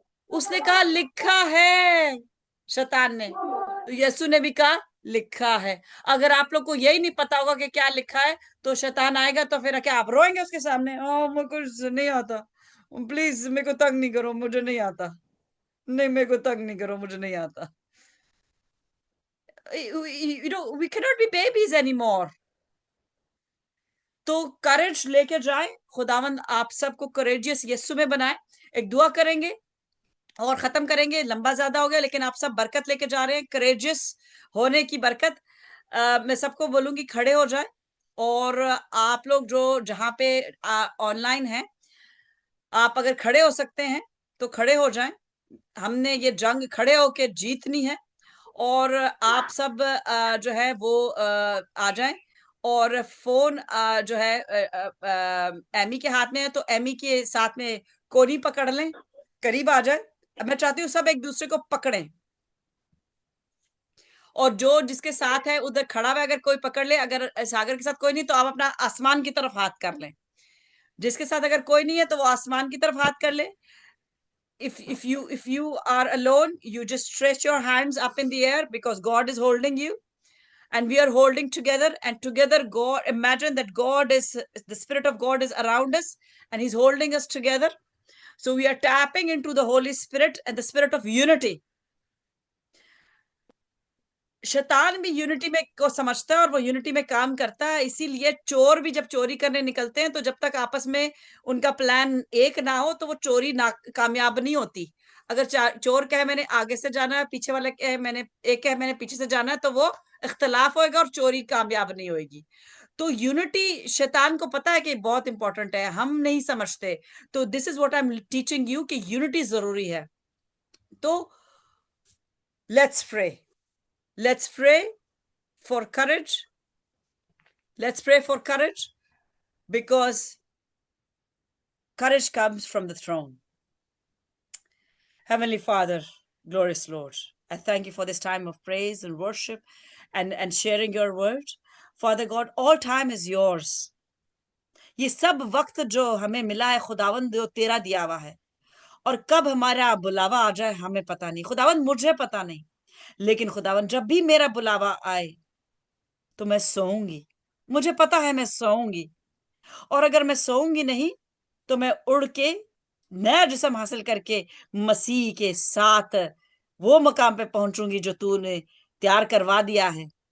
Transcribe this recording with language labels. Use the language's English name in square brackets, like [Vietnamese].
[Hindi] उसने कहा लिखा है, शैतान ने। तो यीशु ने भी कहा लिखा है। अगर आप लोग को यही नहीं पता होगा कि क्या लिखा है तो शैतान आएगा तो फिर क्या आप रोएंगे उसके सामने? ओ मेरे को नहीं आता, प्लीज मेरे को तंग नहीं करो, मुझे नहीं आता, नहीं मेरे को तंग नहीं करो, मुझे नहीं आता। [English] You know, we cannot be babies anymore. [Hindi] तो करेज लेके जाए। खुदावंद आप सबको करेजियस यीशु में बनाए। एक दुआ करेंगे और खत्म करेंगे, लंबा ज्यादा हो गया, लेकिन आप सब बरकत लेके जा रहे हैं, करेजियस होने की बरकत। मैं सबको बोलूंगी खड़े हो जाए, और आप लोग जो जहां पे ऑनलाइन हैं, आप अगर खड़े हो सकते हैं तो खड़े हो जाएं। हमने ये जंग खड़े होके जीतनी है। और आप सब जो है वो आ जाएं। और फोन जो है एमी के हाथ में है, तो एमी के साथ में कोनी पकड़ लें, करीब आ जाए। अब मैं चाहती हूँ सब एक दूसरे को पकड़ें, और जो जिसके साथ है उधर खड़ा हुआ अगर कोई पकड़ ले। अगर सागर के साथ कोई नहीं तो आप अपना आसमान की तरफ हाथ कर लें। जिसके साथ अगर कोई नहीं है तो वो आसमान की तरफ हाथ कर ले। [English] If you are alone, you just stretch your hands up in the air, because God is holding you and we are holding together, and together God, imagine that the Spirit of God is around us and he's holding us together. So we are tapping into the Holy Spirit and the spirit of unity. [Hindi] शैतान भी unity में को समझता है और वो unity में काम करता है। इसीलिए चोर भी जब चोरी करने निकलते हैं तो जब तक आपस में उनका प्लान एक ना हो तो वो चोरी कामयाब नहीं होती। अगर चोर कहे मैंने आगे से जाना है, पीछे वाला कहे मैंने पीछे से जाना है, तो वो इख्तलाफ होएगा और चोरी कामयाब नहीं होगी। तो यूनिटी शैतान को पता है कि बहुत इंपॉर्टेंट है, हम नहीं समझते। [English] तो this is what I am teaching you [Hindi] कि यूनिटी जरूरी है। [English] तो let's pray, let's pray for courage. Let's pray for courage, because courage comes from the throne. Heavenly Father, glorious Lord, I thank you for this time of praise and worship and sharing your word. Father God, all time is yours. [Hindi] ये सब वक्त जो हमें मिला है खुदावंद, जो तेरा दिया हुआ है, और कब हमारा बुलावा आ जाए हमें पता नहीं खुदावंद, मुझे पता नहीं। लेकिन खुदावंद जब भी मेरा बुलावा आए तो मैं सोऊंगी। मुझे पता है मैं सोऊंगी, और अगर मैं सोऊंगी नहीं तो मैं उड़ के नया जिस्म हासिल करके मसीह के साथ वो मकाम पे पहुंचूंगी जो तूने तैयार करवा दिया है।